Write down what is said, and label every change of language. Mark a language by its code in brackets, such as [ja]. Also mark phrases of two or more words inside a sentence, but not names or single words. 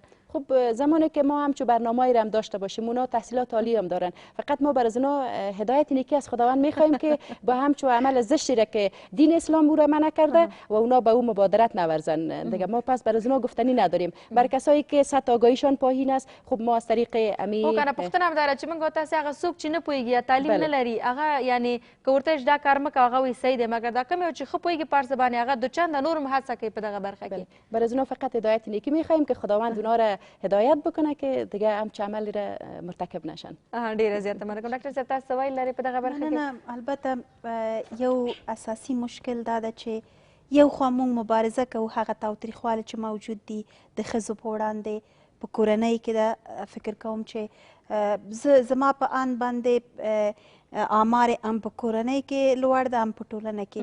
[fa] خب زمانی که ما همچون برنامه‌ای را هم داشته باشیم، اونا تحصیلات عالی هم دارن، فقط ما بر از اونا هدایت نیکی از خداوند می‌خوایم که با همچون عمل زشتی را که دین اسلام او را منع کرده و اونا به او مبادرت نورزن دیگه. ما پس بر از اونا گفتنی نداریم. بر کسایی که سطح آگاهیشان پایین است، خب ما از طریق امی [ps] خو کنه پوښتنه هم داره چې موږ تاسو هغه څوک چې نه پوهیږي یا تعلیم نه لري، هغه یعنی که ورته دا کار مه کوه هغه وایي صحیح دی، مګر دا کوم یو چې ښه پوهیږي په هر څه باندې هغه دو چنده نور هم هڅه کوي په دغه برخه کې. [fa] بر از اونا فقط هدایت نیکی می‌خوایم که خداوند اونا را هدایت بکنه که دیگه همچه عملی را مرتکب نشن. [ps] ډیره زیاته مننه کوم. ډاکټر صاحب تاسو ویل لري په دغه برخه کې؟ نه البته یو اساسي مشکل دا ده چې یو خوا موږ مبارزه کوو هغه تاوتریخوالی چې موجود دي د ښځو په وړاندې په کورنۍ کې ده. فکر کوم چې زما په اند باندې آمار هم په کورنۍ کې لوړ ده هم په ټولنه کې.